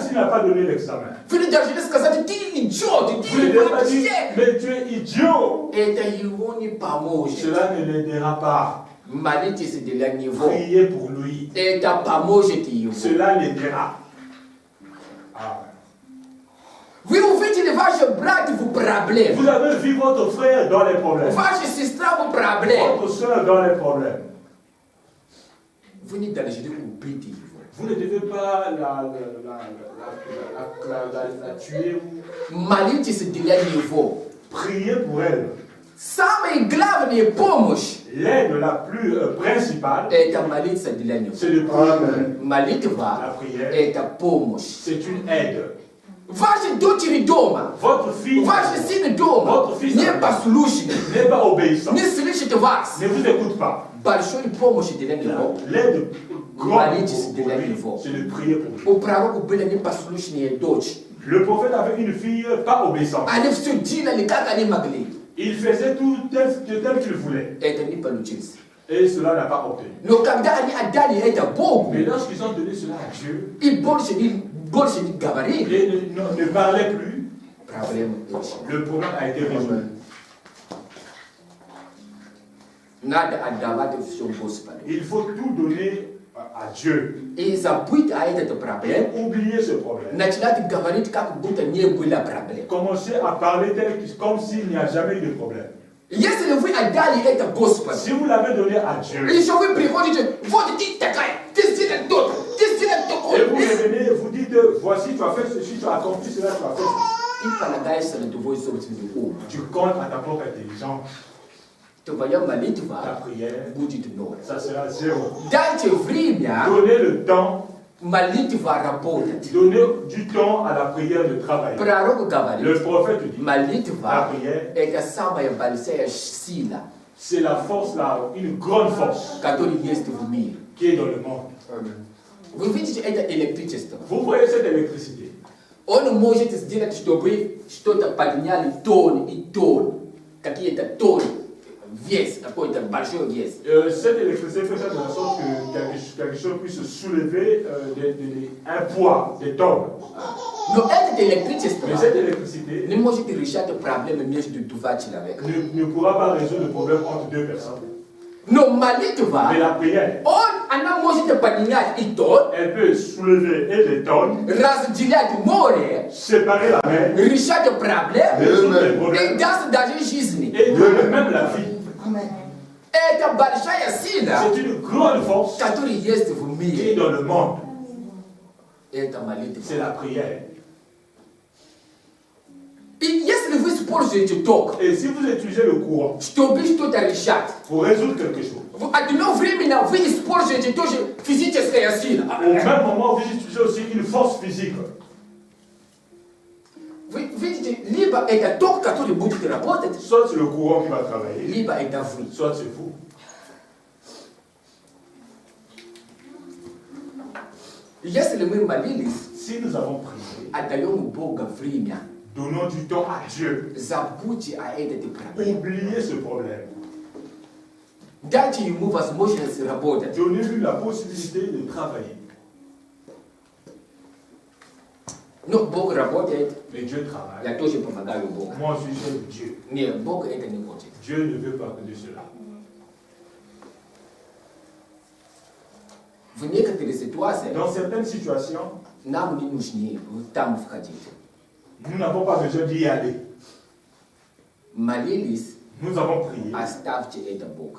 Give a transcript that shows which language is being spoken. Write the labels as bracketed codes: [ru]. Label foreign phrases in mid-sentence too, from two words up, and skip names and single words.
[fr] s'il n'a pas donné l'examen. [ru] вы не должны сказать, ты идиот, [fr] Vous [ru] ты [fr] ne devez pas dire, [ru] вообще. [fr] mais tu es idiot. [ru] Это его не поможет. [fr] Cela ne l'aidera pas. [ru] Молитесь для него. [fr] Priez pour lui. [ru] Это поможет ему. [fr] Cela l'aidera. Ah. [ru] Вы увидели вашего брата в проблеме. [fr] Vous avez vu votre frère dans les problèmes. [ru] Ваша сестра в проблеме. [fr] Votre soeur dans les problèmes. [ru] Вы не должны убить его. [fr] Vous ne devez pas la tuer. [ru] Молитесь для него. [fr] Priez pour elle. [ru] Самая главная помощь – [fr] L'aide la plus principale, [ru] это молиться для него. [fr] c'est de prier pour elle. [ru] Молитва [fr] La prière, – [ru] это помощь. [fr] c'est une aide. [ru] Ваши дочери дома, [fr] Votre fille [ru] ваши сыны дома [fr] Votre fils [ru] не послушны, [fr] n'est pas obéissant, [ru] не слышат вас. [fr] ne vous écoute pas. [ru] Большой помощь для него. [fr] L'aide grande [ru] Молитесь [fr] pour [ru] для [fr] lui, [ru] него. [fr] c'est de prier pour lui. [ru] У пророка была непослушная дочь. [fr] Le prophète avait une fille pas obéissante. [ru] Они все делали, как они могли. [fr] Il faisait tout tel qu'il voulait. [ru] Это не получилось. [fr] Et cela n'a pas obtenu. [ru] Но когда они отдали это Богу, [fr] Mais lorsqu'ils ont donné cela à Dieu, [ru] и больше не говорили, [fr] et ne parlaient plus, [ru] проблема решена. [fr] le problème a été résolu. [ru] Надо отдавать все Господу. [fr] Il faut tout donner à Dieu. [ru] И забыть о этом проблеме. [fr] Oubliez ce problème. [ru] Начинать говорить, как будто не было проблем. [fr] Commencez à parler comme s'il n'y a jamais eu de problème. [ru] Если вы отдали это Господу, [fr] Si vous l'avez donné à Dieu, [ru] еще вы приходите, вот ты такая, ты сделай то-то, ты сделай [fr] et vous [ru] то-то. [fr] revenez et vous dites, voici, tu as fait ceci, tu as accompli cela, tu as fait ceci. [ru] И полагаешься на твой собственный ум. [fr] Tu comptes à ta propre intelligence. [ru] Твоя [fr] Ta [ru] молитва [fr] prière, [ru] будет ноль. [fr] ça sera zéro. [ru] Дайте время [fr] Donnez le temps, [ru] молитва работать. [fr] donnez du temps à la prière de travailler. [ru] Пророк [fr] Le [ru] говорит, [fr] prophète dit, la [ru] молитва [fr] prière, [ru] это самая большая сила, [fr] c'est la force, une grande force [ru] которая есть в мире. [fr] qui est dans le monde. [ru] Вы видите это электричество? [fr] Vous voyez cette électricité. [ru] Он может сделать, чтобы что-то подняли тонн и тонн, какие-то тонны, вес, какой-то большой вес. [fr] Cette électricité fait ça de la sorte que quelque chose puisse soulever un poids, des tonnes. [ru] Но это электричество [fr] Mais cette électricité [ru] не может решать проблемы между два человека. [fr] ne pourra pas résoudre le problème entre deux personnes. [ru] Но молитва, [fr] Mais la prière, [ru] она может поднять и тонн, [fr] elle peut soulever et des tonnes, [ru] разделять море, [fr] séparer la mer, [ru] решать проблемы [fr] résoudre les [ru] и [fr] problèmes [ru] даст даже жизни. [fr] et donner même la vie. [ru] Это большая сила, [fr] C'est une grande force [ru] которая есть в [fr] qui est [ru] мире. [fr] dans le monde. [ru] Это молитва. [fr] C'est la prière. [ru] И если вы используете ток, [fr] Et si vous utilisez le courant [ru] чтобы что-то решать, [fr] pour résoudre quelque chose, [ru] одновременно вы используете тоже физическая сила. [fr] au même moment, vous utilisez aussi une force physique. [ru] Вы видите, либо это ток, который будет работать, [fr] Soit c'est le courant qui va travailler, [ru] либо это вы. [fr] soit c'est vous. [ru] Если мы молились, [fr] Si nous avons prié, [ru] отдаем Богу время, [fr] donnons du temps à Dieu. [ru] забудьте о этой проблеме. [fr] Oubliez ce problème. [ru] Дайте ему возможность работать. [fr] Donnez-lui la possibilité de travailler. [ru] Но Бог работает, [fr] Mais Dieu travaille. [ru] я тоже помогаю Богу. [fr] Moi, je suis chef de Dieu. [ru] Нет, Бог это не хочет. [fr] Dieu ne veut pas que de cela. [ru] В некоторых ситуациях [fr] Dans certaines situations, [ru] нам не нужно там входить. [fr] nous n'avons pas besoin d'y aller. [ru] Молились, [fr] Nous avons prié. [ru] оставьте это Богу.